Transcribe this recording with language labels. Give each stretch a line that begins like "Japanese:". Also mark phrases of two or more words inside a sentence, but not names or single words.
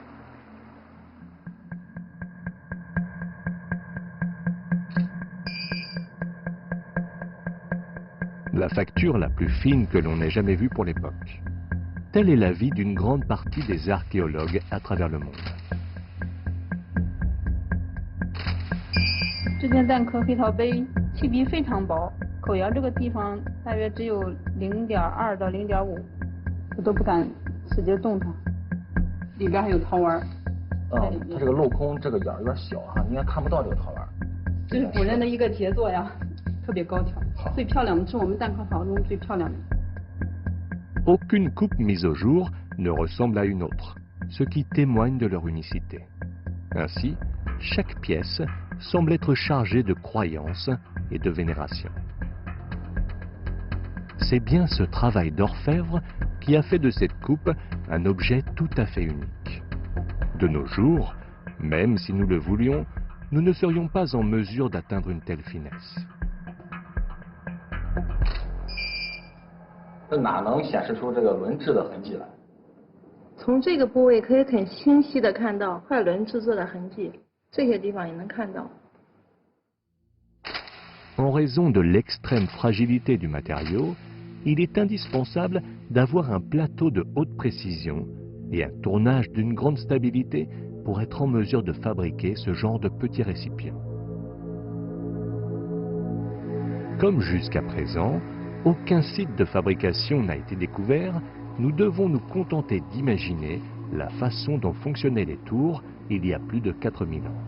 French: La facture la plus fine que l'on ait jamais vue pour l'époque. Tel est l'avis d'une grande partie des archéologues à travers le monde.
Chinese: 这件蛋壳黑陶杯漆壁非常薄，口沿这个地方大约只有0.2到0.5，我都不敢使劲动它。里边还有陶丸。它这个镂空这个眼有点小哈，应该看不到这个陶丸。这是古人的一个杰作呀，特别高挑，最漂亮的是我们蛋壳陶中最漂亮的。
French: Aucune coupe mise au jour ne ressemble à une autre, ce qui témoigne de leur unicité. Ainsi, chaque pièce semble être chargée de croyances et de vénération. C'est bien ce travail d'orfèvre qui a fait de cette coupe un objet tout à fait unique. De nos jours, même si nous le voulions, nous ne serions pas en mesure d'atteindre une telle finesse.
Chinese: 这哪能显示出这个轮制的痕迹来？从这个部位可以很清晰的看到快轮制作的痕迹，这些地方也能看到。
French: En raison de l'extrême fragilité du matériau, il est indispensable d'avoir un plateau de haute précision et un tournage d'une grande stabilité pour être en mesure de fabriquer ce genre de petits récipients. Comme jusqu'à présent, aucun site de fabrication n'a été découvert, nous devons nous contenter d'imaginer la façon dont fonctionnaient les tours il y a plus de 4000 ans.